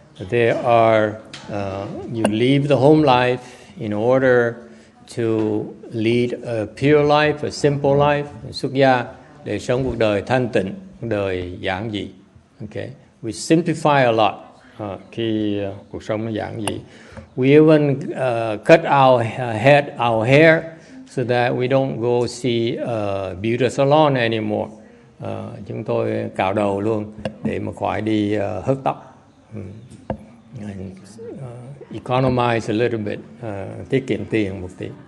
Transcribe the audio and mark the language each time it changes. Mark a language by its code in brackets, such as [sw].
[en] There are you leave the home life in order to lead a pure life, a simple life. [vi] Xuất gia để sống cuộc đời thanh tịnh, cuộc đời giản dị. [en] Okay, we simplify a lot. [vi] Khi cuộc sống nó giản dị. [en] We even cut our hair so that we don't go see a beauty salon anymore. [vi] Chúng tôi cạo đầu luôn để mà khỏi đi hớt tóc. [en] And, economize a little bit, [vi] tiết kiệm tiền một tí.